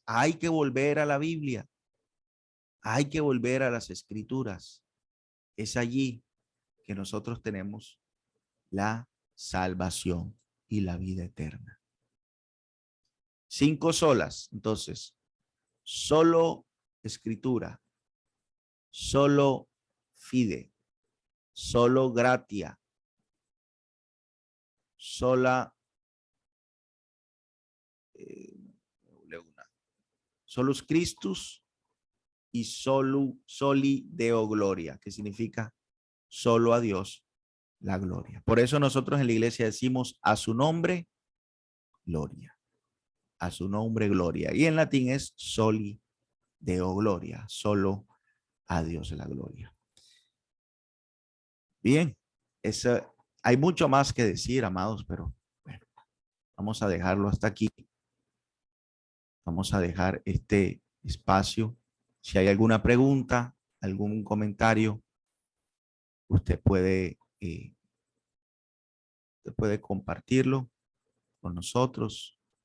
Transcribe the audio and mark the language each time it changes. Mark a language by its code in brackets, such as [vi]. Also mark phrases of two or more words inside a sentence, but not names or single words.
[es] Hay que volver a la Biblia. Hay que volver a las Escrituras. Es allí que nosotros tenemos la salvación y la vida eterna. 5 solas. Entonces, solo Escritura, [la] solo fide, solo gratia, sola solus Christus [es] y [la] soli Deo gloria, [es] que significa solo a Dios la gloria. Por eso nosotros en la iglesia decimos: a su nombre gloria, a su nombre gloria. Y en latín es [la] soli Deo gloria, [es] solo a Dios la gloria. Bien, hay mucho más que decir, amados, pero bueno, vamos a dejarlo hasta aquí. Vamos a dejar este espacio. Si hay alguna pregunta, algún comentario, usted puede compartirlo con nosotros.